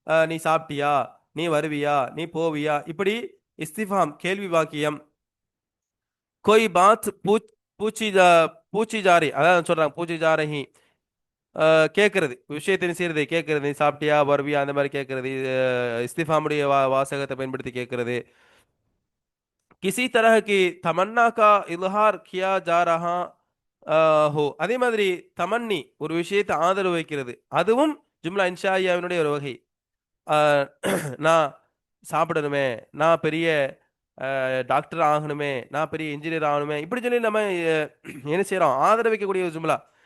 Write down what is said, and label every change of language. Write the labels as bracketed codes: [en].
[ta] நீ சாப்பிட்டியா, நீ வருவியா, நீ போவியா, இப்படி இஸ்திஃபாம் கேள்வி வாக்கியம். कोई बात பூச்சி ஜாரி அதான் சொல்றாங்க பூச்சி ஜாரஹி, கேட்கறது விஷயத்தை செய்யறது, கேட்கறது நீ சாப்பிட்டியா வருவியா அந்த மாதிரி கேட்கறது, இஸ்திஃபாமுடைய வாசகத்தை பயன்படுத்தி கேட்கறது. [hi] किसी तरह की तमन्ना का इजहार किया जा रहा हो. [ta] அதே மாதிரி தமன்னி ஒரு விஷயத்தை ஆதரவு வைக்கிறது, அதுவும் ஜும்லா இன்ஷாயாவினுடைய ஒரு வகை. அஹ், நான் சாப்பிடணுமே, நான் பெரிய டாக்டர் ஆகணுமே, நான் பெரிய இன்ஜினியர் ஆகணுமே இப்படி சொல்லி நம்ம என்ன செய்யறோம், ஆதரவிக்கக்கூடிய ஒரு ஜும்லா.